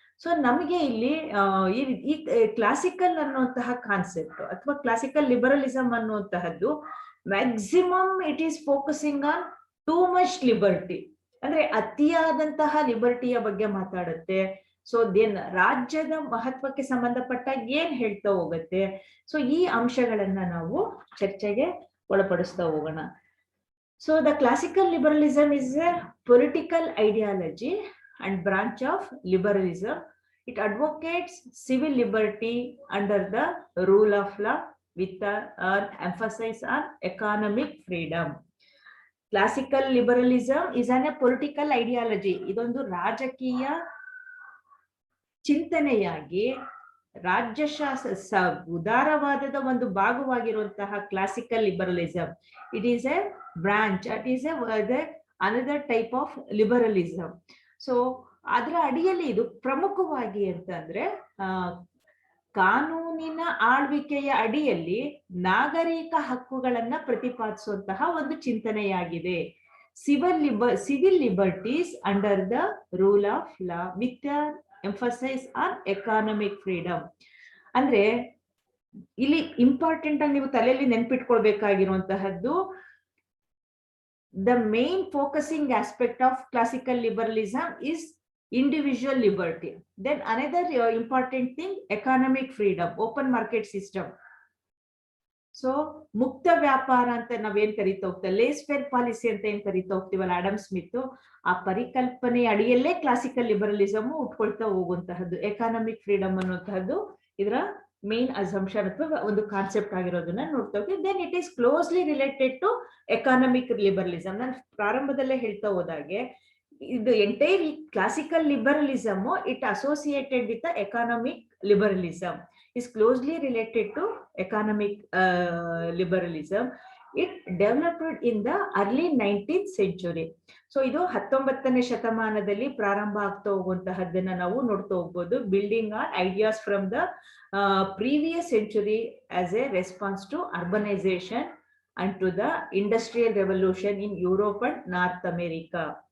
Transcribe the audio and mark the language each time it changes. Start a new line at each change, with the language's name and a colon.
Kannada: So ನಮಗೆ ಇಲ್ಲಿ ಈ ಕ್ಲಾಸಿಕಲ್ ಅನ್ನುವಂತಹ ಕಾನ್ಸೆಪ್ಟ್ ಅಥವಾ classical liberalism ಅನ್ನುವಂತಹದ್ದು maximum
English: it is focusing on too much liberty,
Kannada: ಅಂದ್ರೆ ಅತಿಯಾದಂತಹ ಲಿಬರ್ಟಿಯ ಬಗ್ಗೆ ಮಾತಾಡುತ್ತೆ. ಸೊ ದೆನ್ ರಾಜ್ಯದ ಮಹತ್ವಕ್ಕೆ ಸಂಬಂಧಪಟ್ಟಾಗ ಏನ್ ಹೇಳ್ತಾ ಹೋಗುತ್ತೆ. ಸೊ ಈ ಅಂಶಗಳನ್ನ ನಾವು ಚರ್ಚೆಗೆ ಒಳಪಡಿಸ್ತಾ ಹೋಗೋಣ.
English: So the classical liberalism is a political ideology and branch of liberalism. It advocates civil liberty under the rule of law with an emphasis on economic freedom. Classical liberalism is a political ideology.
Kannada: ಇದೊಂದು ರಾಜಕೀಯ ಚಿಂತನೆಯಾಗಿ ರಾಜ್ಯಶಾಸ್ತ್ರ ಉದಾರವಾದದ ಒಂದು ಭಾಗವಾಗಿರುವಂತಹ classical ಲಿಬರಲಿಸಂ.
English: It is a branch, it is another type of liberalism.
Kannada: So ಅದರ ಅಡಿಯಲ್ಲಿ ಇದು ಪ್ರಮುಖವಾಗಿ ಅಂತಂದ್ರೆ ಕಾನೂನಿನ ಆಳ್ವಿಕೆಯ ಅಡಿಯಲ್ಲಿ ನಾಗರಿಕ ಹಕ್ಕುಗಳನ್ನ ಪ್ರತಿಪಾದಿಸುವಂತಹ ಒಂದು ಚಿಂತನೆಯಾಗಿದೆ.
English: Civil liberties under the rule of law with emphasise on economic freedom.
Kannada: ಅಂದ್ರೆ ಇಲ್ಲಿ ಇಂಪಾರ್ಟೆಂಟ್ ಆಗಿ ನೀವು ತಲೆಯಲ್ಲಿ ನೆನ್ಪಿಟ್ಕೊಳ್ಬೇಕಾಗಿರುವಂತಹದ್ದು,
English: The main focusing aspect of classical liberalism is individual liberty. Then another important thing, economic freedom, open market system.
Kannada: So ಮುಕ್ತ ವ್ಯಾಪಾರ ಅಂತ ನಾವೇನ್ ಕರಿತಾ ಹೋಗ್ತೇವೆ, ಲೇಸ್ ಫೇರ್ ಪಾಲಿಸಿ ಅಂತ ಏನ್ ಕರಿತಾ ಹೋಗ್ತೀವಲ್ಲ ಆಡಮ್ ಸ್ಮಿತ್, ಆ ಪರಿಕಲ್ಪನೆ ಅಡಿಯಲ್ಲೇ ಕ್ಲಾಸಿಕಲ್ ಲಿಬರಲಿಸಮ್ ಉಟ್ಕೊಳ್ತಾ ಹೋಗುವಂತಹದ್ದು. ಎಕಾನಮಿಕ್ ಫ್ರೀಡಮ್ ಅನ್ನುವಂತಹದ್ದು ಇದರ ಮೇನ್ ಅಸಂಪ್ಷನ್ ಅಥವಾ ಒಂದು ಕಾನ್ಸೆಪ್ಟ್ ಆಗಿರೋದನ್ನ ನೋಡ್ತಾ ಹೋಗ್ತೀವಿ.
English: Then it is closely related to economic liberalism.
Kannada: ನಾನು ಪ್ರಾರಂಭದಲ್ಲೇ ಹೇಳ್ತಾ ಹೋದಾಗೆ ಇದು
English: Entire classical liberalism it associated with economic liberalism, is closely related to economic liberalism. It developed in the early 19th century.
Kannada: So ಇದು 19ನೇ ಶತಮಾನದಲ್ಲಿ ಪ್ರಾರಂಭ ಆಗ್ತಾ ಹೋಗುವಂತಹದ್ದನ್ನ ನಾವು ನೋಡ್ತಾ ಹೋಗ್ಬೋದು.
English: Building on ideas from the previous century as a response to urbanisation and to the industrial revolution in Europe and North America.